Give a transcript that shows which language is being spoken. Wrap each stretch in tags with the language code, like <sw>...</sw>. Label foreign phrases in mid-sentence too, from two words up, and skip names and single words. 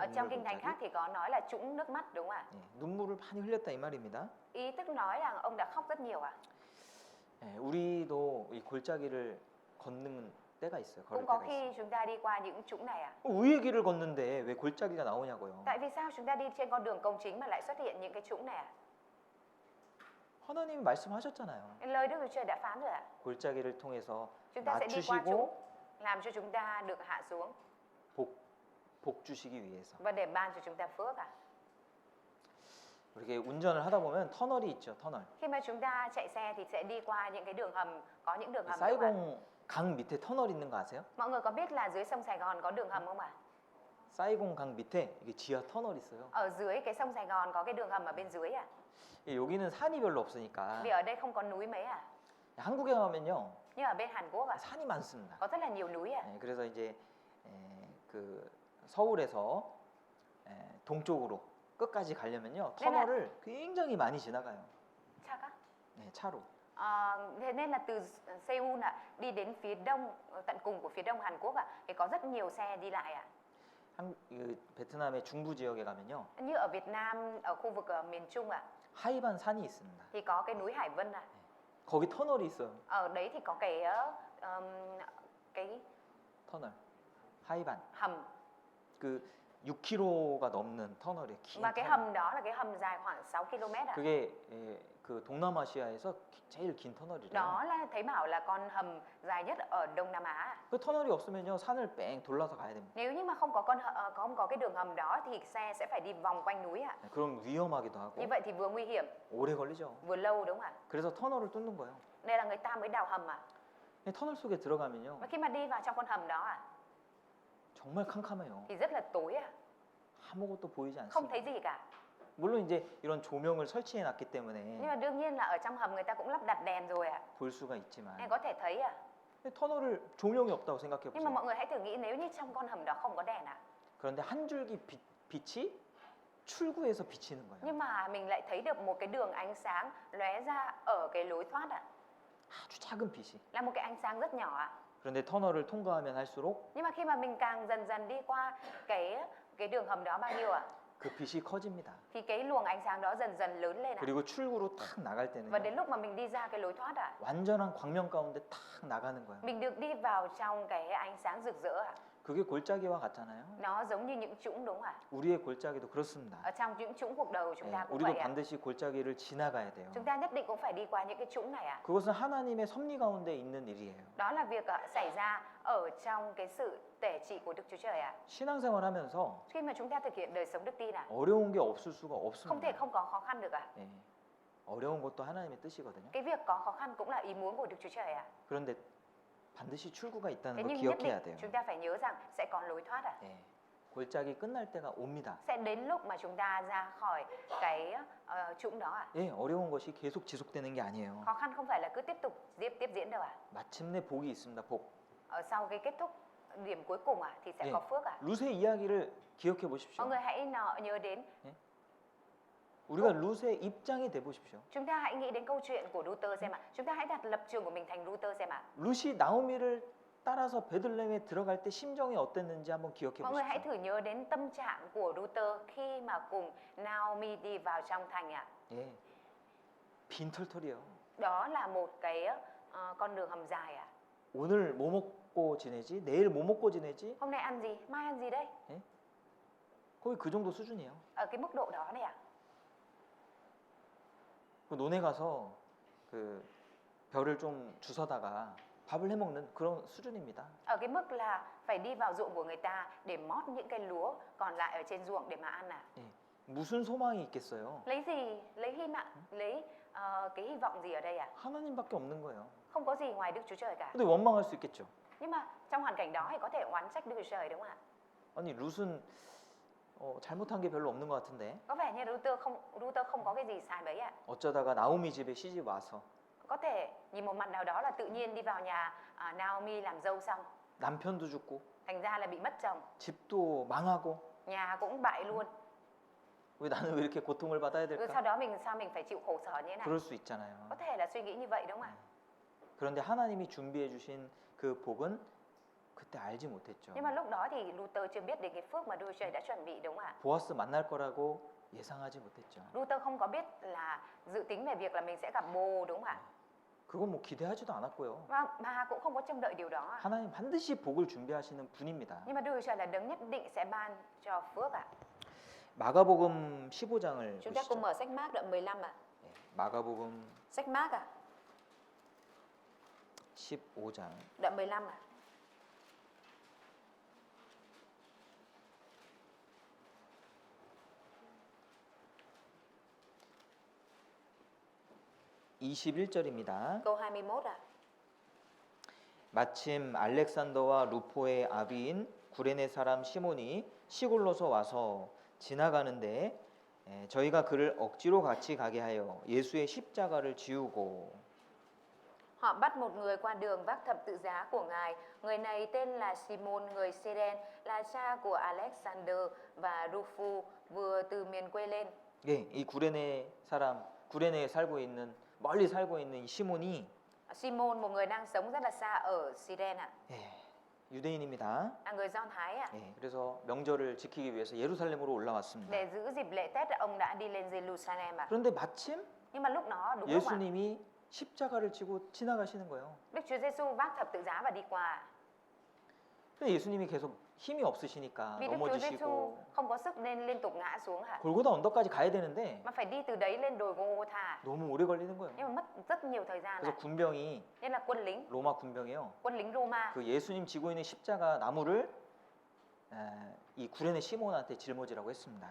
<vi>Ở trong</vi> <ko>눈물</ko> <vi>kinh thánh</vi> <ko>골짜기.</ko> <vi>khác thì có nói là trũng nước mắt đúng không ạ?</vi> <ko>예, 눈물을 많이 흘렸다 이 말입니다.</ko> <vi>Ý tức nói là ông đã khóc rất nhiều ạ.</vi> <ko>예, 우리도 이 골짜기를 걷는 때가 있어요. 걸을</ko> <vi>Cũng có</vi> <ko>때가 있어요.</ko> <vi>khi chúng ta đi qua những trũng này ạ.</vi> <ko>우리의 길을 걷는데 왜 골짜기가 나오냐고요.</ko> <vi>Tại vì sao chúng ta đi trên con đường công chính mà lại xuất hiện những cái trũng này ạ?</vi> <ko>하나님이 말씀하셨잖아요.</ko> <vi>Lời Đức Chúa Trời đã phán rồi ạ.</vi> <ko>골짜기를 통해서</ko> <vi>Chúng ta sẽ đi qua trũng</vi> <ko>낮추시고</ko> <vi>làm cho chúng ta được hạ xuống</vi> <ko>복 주시기 위해서.</ko> <vi>và để ban cho chúng ta phước ạ.</vi> <ko>이렇게 운전을 하다 보면 터널이 있죠. 터널.</ko> <vi>Khi mà chúng ta chạy xe thì sẽ đi qua những cái đường hầm, có những đường hầm đúng không ạ?</vi> <ko>사이공 강 밑에 터널 있는 거 아세요?</ko> <vi>Mọi người có biết là dưới sông Sài Gòn có đường hầm không ạ?</vi> <ko>사이공 강 밑에 이게 지하 터널 있어요.</ko> <vi>Ở dưới cái sông Sài Gòn có cái đường hầm ở bên dưới ạ.</vi> <ko>예, 여기는 산이 별로 없으니까</ko> <vi>Vì ở đây không có núi mấy ạ.</vi> <ko>한국에 가면요</ko> <vi>Nhưng ở bên Hàn Quốc ạ,</vi> <ko>산이 많습니다.</ko> <vi>có rất là nhiều núi ạ.</vi> <ko>예, 그래서 이제 그 서울에서 동쪽으로 끝까지 가려면요</ko> <vi>nên là-</vi> <ko>터널을 굉장히 많이 지나가요.</ko> <vi>Chắc á?</vi> <ko>네, 차로.</ko> <vi>Thế nên là từ Seoul ạ, đi đến phía đông, tận cùng của phía đông Hàn Quốc ạ, thì có rất nhiều xe đi lại ạ.</vi> <ko>베트남의 중부 지역에 가면요</ko> <vi>Như ở Việt Nam, ở khu vực miền Trung ạ,</vi> <ko>하이반 산이 있습니다.</ko> <vi>thì có cái núi Hải Vân ạ.</vi> <ko>거기 터널이 있어요.</ko> <vi>Ở đấy thì có cái</vi> <ko>터널. 하이반.</ko> <vi>hầm,</vi> <ko>그 6km가 넘는 터널이에요. 긴</ko> <vi>và cái</vi> <ko>터널.</ko> <vi>hầm đó là cái hầm dài khoảng 6 km ạ.</vi> <ko>그게 그 동남아시아에서 제일 긴 터널이래요.</ko> <vi>Đó là thấy bảo là con hầm dài nhất ở Đông Nam Á ạ.</vi> <ko>그 터널이 없으면요 산을 뺑 돌아서 가야 됩니다.</ko> <vi>Nếu như mà không có cái đường hầm đó thì xe sẽ phải đi vòng quanh núi ạ.</vi> <ko>그럼 위험하기도 하고</ko> <vi>Như vậy thì vừa nguy hiểm,</vi> <ko>오래 걸리죠.</ko> <vi>vừa lâu đúng không ạ?</vi> <ko>그래서 터널을 뚫는 거예요.</ko> <vi>Đây là người ta mới đào hầm ạ.</vi> <ko>근데 터널 속에 들어가면요</ko> <vi>Và khi mà đi vào trong con hầm đó ạ,</vi> <ko>정말 캄캄해요.</ko> <vi>thì rất là tối ạ,</vi> <ko>아무것도 보이지</ko> <vi>không</vi> <ko>않습니다.</ko> <vi>thấy gì cả.</vi> <ko>물론 이제 이런 조명을 설치해 놨기</ko> <vi>Nhưng</vi> <ko>때문에</ko> <vi>mà đương nhiên là ở trong hầm người ta cũng lắp đặt đèn rồi ạ,</vi> <ko>볼 수가 있지만</ko> <vi>nên có thể thấy ạ.</vi> <ko>근데 터널을 조명이 없다고 생각해</ko> <vi>Nhưng mà</vi> <ko>보세요.</ko> <vi>mọi người hãy thử nghĩ nếu như trong con hầm đó không có đèn ạ,</vi> <ko>그런데 한 줄기 빛이 출구에서 비치는 거예요.</ko> <vi>nhưng mà mình lại thấy được một cái đường ánh sáng lóe ra ở cái lối thoát ạ,</vi> <ko>아주 작은 빛이.</ko> <vi>là một cái ánh sáng rất nhỏ ạ.</vi> <ko>그런데 터널을 통과하면 할수록</ko> <vi>Nhưng mà khi mà mình càng dần dần đi qua cái đường hầm đó bao nhiêu ạ,</vi> <ko>그 빛이 커집니다.</ko> <vi>thì cái luồng ánh sáng đó dần dần lớn lên ạ.</vi> <ko>그리고 출구로 탁 나갈</ko> <vi>Và đến</vi> <ko>때는</ko> <vi>lúc mà mình đi ra cái lối thoát ạ,</vi> <ko>완전한 광명 가운데 탁 나가는 거예요.</ko> <vi>mình được đi vào trong cái ánh sáng rực rỡ ạ.</vi> <ko>그게 골짜기와 같잖아요.</ko> <vi>Nó giống như những trũng đúng không ạ?</vi> <ko>우리의 골짜기도 그렇습니다.</ko> <vi>Ở trong những trũng cuộc đời của chúng</vi> <ko>예,</ko> <vi>ta cũng</vi> <ko>우리도</ko> <vi>vậy ạ.</vi> <ko>반드시 골짜기를 지나가야 돼요.</ko> <vi>Chúng ta nhất định cũng phải đi qua những cái trũng này ạ.</vi> <ko>그것은 하나님의 섭리 가운데 있는 일이에요.</ko> <vi>Đó là việc xảy ra ở trong cái sự tể trị của Đức Chúa Trời ạ.</vi> <ko>신앙생활 하면서</ko> <vi>Khi mà chúng ta thực hiện đời sống đức tin ạ,</vi> <ko>어려운 게 없을 수가</ko> <vi>không thể</vi> <ko>없습니다.</ko> <vi>không có khó khăn được ạ.</vi> <ko>예, 어려운 것도 하나님의 뜻이거든요.</ko> <vi>Cái việc có khó khăn cũng là ý muốn của Đức Chúa Trời ạ.</vi> <ko>그런데 반드시 출구가</ko> <vi>Thế</vi> <ko>있다는 걸</ko> <vi>nhưng nhất</vi> <ko>기억해야</ko> <vi>định</vi> <ko>돼요.</ko> <vi>chúng ta phải nhớ rằng sẽ có lối thoát ạ.</vi> <ko>예, 골짜기 끝날 때가 옵니다.</ko> <vi>Sẽ đến lúc mà chúng ta ra khỏi cái trũng đó ạ.</vi> <ko>예, 어려운 것이 계속 지속되는 게 아니에요.</ko> <vi>Khó khăn không phải là cứ tiếp tục tiếp diễn đâu ạ.</vi> <ko>마침내 복이 있습니다. 복.</ko> <vi>Ở sau cái kết thúc điểm cuối cùng ạ thì sẽ</vi> <ko>예,</ko> <vi>có phước ạ.</vi> <ko>룻의 이야기를 기억해 보십시오.</ko> <vi>Mọi người hãy nhớ đến,</vi> <ko>우리가 룻의 입장이 돼 보십시오.</ko> <vi>chúng ta hãy nghĩ đến câu chuyện của Luther xem ạ. Chúng ta hãy đặt lập trường của mình thành Luther xem ạ.</vi> <ko>룻이 나오미를 따라서 베들레헴에 들어갈 때 심정이 어땠는지 한번 기억해</ko> <vi>Mọi người hãy</vi> <ko>보십시오.</ko> <vi>thử nhớ đến tâm trạng của Luther khi mà cùng Naomi đi vào trong thành ạ.</vi> <ko>예, 빈털털이에요.</ko> <vi>Đó là một cái con đường hầm dài ạ.</vi> <ko>오늘 뭐 먹고 지내지? 내일 뭐 먹고 지내지?</ko> <vi>Hôm nay ăn gì? Mai ăn gì đây?</vi> <ko>거의 그 정도 수준이에요.</ko> <vi>Ở cái mức độ đó này ạ.</vi> <ko>그 논에 가서 그 벼를 좀 주워다가 밥을 해 먹는 그런 수준입니다.</ko> <vi>Ở cái mức là phải đi vào ruộng của người ta để mót những cây lúa còn lại ở trên ruộng để mà ăn à.</vi> <ko>예, 무슨 소망이 있겠어요?</ko> <vi>Lấy gì? Lấy hy vọng, lấy cái hy vọng gì ở đây à?</vi> <ko>하나님밖에 없는 거예요.</ko> <vi>Không có gì ngoài Đức Chúa Trời cả.</vi> <ko>근데 원망할 수 있겠죠.</ko> <vi>Nhưng mà trong hoàn cảnh đó thì có thể oán trách Đức Chúa Trời đúng không ạ?</vi> <ko>아니 룻은 잘못한 게 별로 없는 것 같은데</ko> <vi>Có vẻ như Ruther không có cái gì sai mấy ạ.</vi> <ko>어쩌다가 나오미 집에 시집 와서</ko> <vi>Có thể nhìn một mặt nào đó là tự nhiên đi vào nhà Naomi làm dâu xong,</vi> <ko>남편도 죽고</ko> <vi>thành ra là bị mất chồng,</vi> <ko>집도 망하고</ko> <vi>nhà cũng bại luôn.</vi> <ko>왜 나는 왜 이렇게 고통을 받아야</ko> <vi>Rồi</vi> <ko>될까?</ko> <vi>sau đó mình phải chịu khổ sở như thế này.</vi> <ko>그럴 수 있잖아요.</ko> <vi>Có thể là suy nghĩ như vậy đúng không ạ?</vi> <ko>그런데 하나님이 준비해 주신 그 복은 그때 알지 못했죠.</ko> <vi>Nhưng mà lúc đó thì Luther chưa biết đến cái phước mà Đức Chúa Trời đã chuẩn bị đúng không ạ?</vi> <ko>보아스 만날 거라고 예상하지 못했죠.</ko> <vi>Luther không có biết là dự tính về việc là mình sẽ gặp bồ đúng không ạ?</vi> <ko>그건 뭐 기대하지도 않았고요.</ko> <vi>Mà cũng không có trông đợi điều đó ạ.</vi> <ko>하나님 반드시 복을 준비하시는 분입니다.</ko> <vi>Nhưng mà Đức Chúa Trời là đấng nhất định sẽ ban cho phước ạ.</vi> <ko>마가복음 15장을</ko> <vi>Chúng ta cùng</vi> <ko>보시죠.</ko> <vi>mở sách Mác đoạn 15 ạ.</vi> <ko>마가복음</ko> <vi>Sách Mác ạ,</vi> <ko>15장</ko> <vi>đoạn 15 ạ.</vi> <ko>(21절입니다)</ko> <vi>Câu 21 ạ.</vi> <ko>마침 알렉산더와 루포의 아비인 구레네 사람 시몬이 시골로서 와서 지나가는데 저희가 그를 억지로 같이 가게 하여 예수의 십자가를 지우고</ko> <vi>Họ bắt một người qua đường vác thập tự giá của Ngài. Người này tên là Simon người Cyrene, là cha của Alexander và Rufus, vừa từ miền quê lên.</vi> <ko>예, 이 구레네에 살고 있는 멀리 살고 있는 이 시몬이</ko> <vi>Simon, một người đang sống rất là xa ở Cyrene ạ,</vi> <ko>예, 유대인입니다.</ko> <vi>là người Do Thái ạ.</vi> <ko>예, 그래서 명절을 지키기 위해서 예루살렘으로 올라왔습니다.</ko> <vi>Để giữ dịp lễ Tết, ông đã đi lên Jerusalem ạ.</vi> <ko>그런데 마침</ko> <vi>Nhưng mà lúc đó đúng không ạ?</vi> <ko>예수님이 십자가를 지고 지나가시는 거예요.</ko> <vi>Đức Chúa Giêsu vác thập tự giá và đi qua.</vi> <ko>근데 예수님이 계속 힘이 없으시니까</ko> <vi>Vì Đức Chúa Giêsu</vi> <ko>넘어지시고</ko> <vi>không có sức nên liên tục ngã xuống ạ.</vi> <ko>골고다 언덕까지 가야 되는데</ko> <vi>Mà phải đi từ đấy lên đồi Gô-gô-tha.</vi> <ko>너무 오래 걸리는 거예요.</ko> <vi>Nhưng mà mất rất nhiều thời gian</vi> <ko>그래서</ko> <vi>ạ.</vi> <ko>군병이</ko> <vi>Nên là quân lính</vi> <ko>로마 군병이요.</ko> <vi>Roma</vi> <ko>그 예수님 지고 있는 십자가 나무를 이 구레네 시몬한테 짊어지라고 했습니다.</ko>